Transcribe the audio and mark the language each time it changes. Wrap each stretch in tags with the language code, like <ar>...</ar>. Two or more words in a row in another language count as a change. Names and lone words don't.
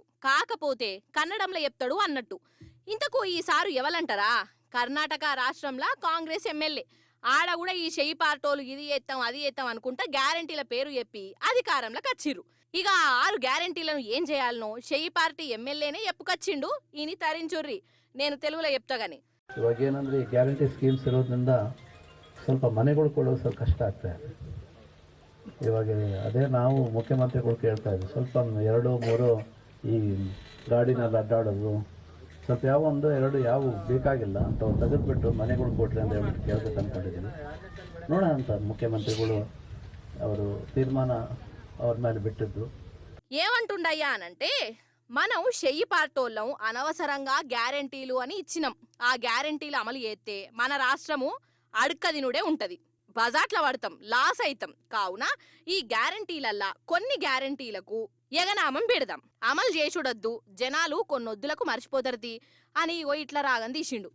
<te>కాకపోతే కన్నడంలో చెప్తాడు అన్నట్టు. ఇంతకు ఈసారి ఎవలంటారా? కర్ణాటక రాష్ట్రంలో కాంగ్రెస్ ఎమ్మెల్యే. ఆడ కూడా ఈ చెయ్యి పార్టోలు ఇది ఎత్తాం అది ఎత్తాం అనుకుంటా గ్యారెంటీల పేరు చెప్పి అధికారంలోకి వచ్చిర్రు. ఇక 6 గ్యారెంటీలను ఏం చేయాలనో చెయ్యి పార్టీ ఎమ్మెల్యేనే చెప్పుకొచ్చిండు. ఈని తరించుర్రి, నేను తెలుగులో చెప్తా గాని.</te> <kn>ಇವಾಗ ಏನಂದ್ರೆ ಈ</kn> <en>guarantee schemes</en> <kn>ಇರೋದ್ರಿಂದ ಸ್ವಲ್ಪ ಮನೆಗಳು ಕೊಡೋದು ಸ್ವಲ್ಪ ಕಷ್ಟ ಆಗ್ತಾ ಇದೆ. ಇವಾಗ ಅದೇ ನಾವು ಮುಖ್ಯಮಂತ್ರಿಗಳು ಕೇಳ್ತಾ ಇದ್ವಿ, ಸ್ವಲ್ಪ 2-3 ಈ ಗಾಡಿನಲ್ಲಿ ಅಡ್ಡಾಡೋದು ಸ್ವಲ್ಪ ಯಾವ 1-2 ಯಾವ ಬೇಕಾಗಿಲ್ಲ ಅಂತ ತೆಗೆದುಬಿಟ್ಟು ಮನೆಗಳು ಕೊಡ್ರಿ ಅಂತ ಹೇಳ್ಬಿಟ್ಟು ಕೇಳ್ಬೇಕು ಅಂದ್ಕೊಂಡಿದ್ದೀನಿ. ನೋಡೋಣ ಅಂತ ಮುಖ್ಯಮಂತ್ರಿಗಳು ಅವರು ತೀರ್ಮಾನ ಅವ್ರ ಮೇಲೆ ಬಿಟ್ಟಿದ್ದು.</kn> <te>ఏమంటుండయ్యా అనంటే మనం చెయ్యి పార్టోళ్ళం అనవసరంగా గ్యారెంటీలు అని ఇచ్చినాం. ఆ గ్యారెంటీలు అమలు చేస్తే మన రాష్ట్రము అడుక్కదినుడే ఉంటది, బజాట్ల పడతాం, లాస్ అయితాం. కావున ఈ గ్యారెంటీలల్లా కొన్ని గ్యారెంటీలకు ఎగనామం పెడదాం, అమలు చేసుడొద్దు, జనాలు కొన్నొద్దులకు మర్చిపోతారు అని ఇగో ఇట్లా రాగం తీసిండు.</te>